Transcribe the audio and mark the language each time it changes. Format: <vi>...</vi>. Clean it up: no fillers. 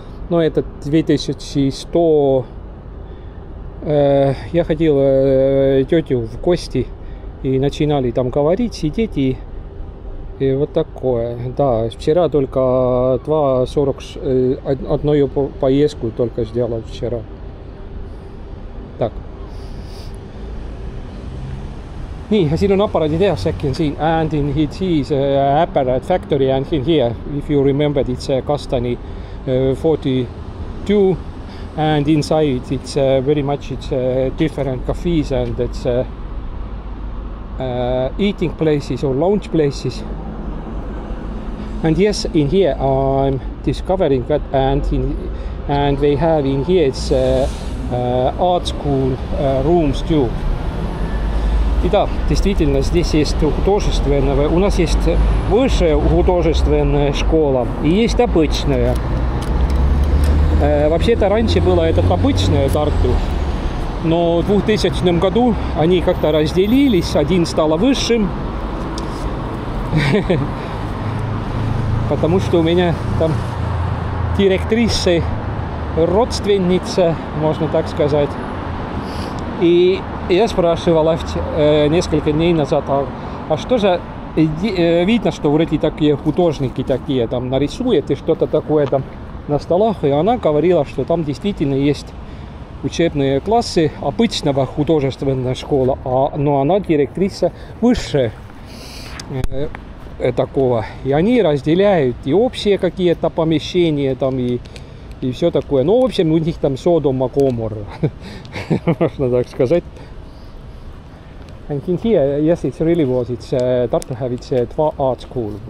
<ru>Но это 2100. Я ходил тетю в гости и начинали там говорить, сидеть и вот такое. Да, вчера только 2,40 одну поездку только сделал вчера. Так.</ru> <et>Nii, siin on aparaaditehas äkki on siin</et> <en>and in it is apparat factory and in here, if you remember, it's Kastani 42 and inside it's very much it's different cafes and it's eating places or lounge places. And yes, in here I'm discovering that and they have in here it's art school rooms too.</en> <ru>И да, действительно, здесь есть художественная, у нас есть высшая художественная школа и есть обычная. Вообще-то раньше была это обычная Тарту, но в 2000 году они как-то разделились, один стал высшим, потому что у меня там директриса, родственница, можно так сказать. И я спрашивал несколько дней назад, а что же, видно, что вроде такие художники такие там нарисуют и что-то такое там на столах, и она говорила, что там действительно есть учебные классы обычного художественная школа, но она директриса выше такого, и они разделяют и общие какие-то помещения там и все такое. Ну, в общем, у них там Содом и Гоморра, можно так сказать.</ru> <en>And in here, yes, it's really was. It's Tartu have it's two art school.</en>